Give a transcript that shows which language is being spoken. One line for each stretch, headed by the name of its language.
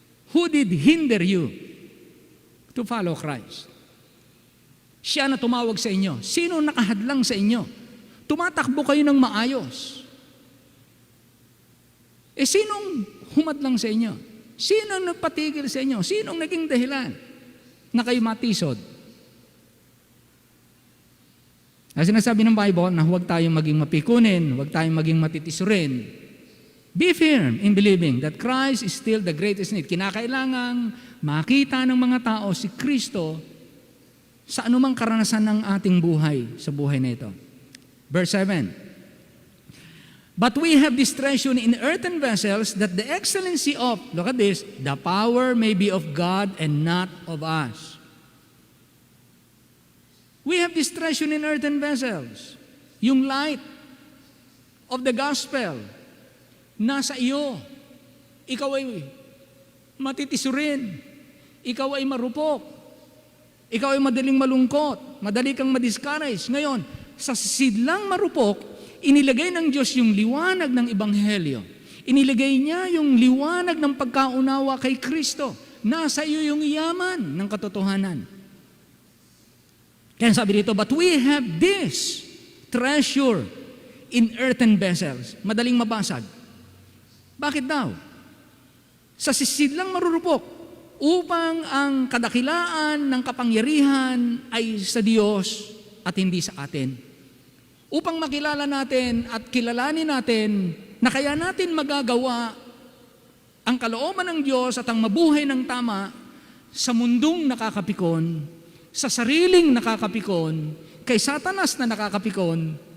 English: Who did hinder you to follow Christ?
Filipino: Siya na tumawag sa inyo. Sino nakahadlang sa inyo? Tumatakbo kayo ng maayos. Sinong humadlang sa inyo? Sinong nagpatigil sa inyo? Sinong naging dahilan na kayo matisod? Ang sinasabi ng Bible na huwag tayong maging mapikunin, huwag tayong maging matitisurin.
English: Be firm in believing that Christ is still the greatest need.
Filipino: Kinakailangang makita ng mga tao si Kristo sa anumang karanasan ng ating buhay, sa buhay na ito.
English: Verse 7. But we have this treasure in earthen vessels that the excellency of, look at this, the power may be of God and not of us. We have this treasure in earthen vessels.
Filipino: Yung
English: light of the gospel,
Filipino: nasa iyo. Ikaw ay matitisurin. Ikaw ay marupok. Ikaw ay madaling malungkot. Madali kang madiscourage. Ngayon, sa sidlang marupok, inilagay ng Diyos yung liwanag ng Ebanghelyo. Inilagay niya yung liwanag ng pagkaunawa kay Kristo. Nasa iyo yung yaman ng katotohanan. Kaya sabi dito,
English: but we have this treasure in earthen vessels.
Filipino: Madaling mabasag. Bakit daw? Sa sisidlang marurupok, upang ang kadakilaan ng kapangyarihan ay sa Diyos at hindi sa atin. Upang makilala natin at kilalanin natin na kaya natin magagawa ang kalooban ng Diyos at ang mabuhay ng tama sa mundong nakakapikon, sa sariling nakakapikon, kay Satanas na nakakapikon,